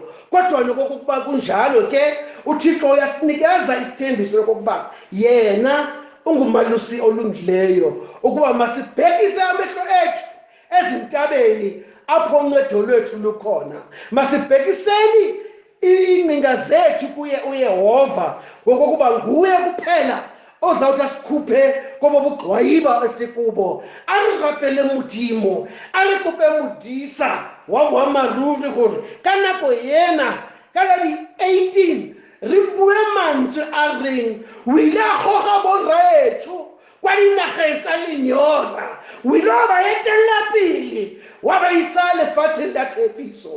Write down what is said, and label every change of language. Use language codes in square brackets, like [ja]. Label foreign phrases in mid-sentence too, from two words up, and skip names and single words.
[xh] Kodwa nokokuba kunjalo ke uThixo uyasinikeza isithembiso lokuba yena ungumalusi olungileyo, ukuba masibhekise amehlo ethu ezintabeni apho uncedo lwethu lukhona. Masibhekiseni iingcinga zethu kuye uYehova ngokokuba nguye kuphela ozawuthi asikhuphe kobo bugxwayiba esikubo. [tn] Arigapele modimo a re kope modisa wa boammaaruri gore ka nako yena ka la di-18 re bue mantswe a reng o ile a goga borraetsho kwa dinageng tsa lenyora, o ile wa ba etelela pele wa ba isa lefatsheng la tshepiso.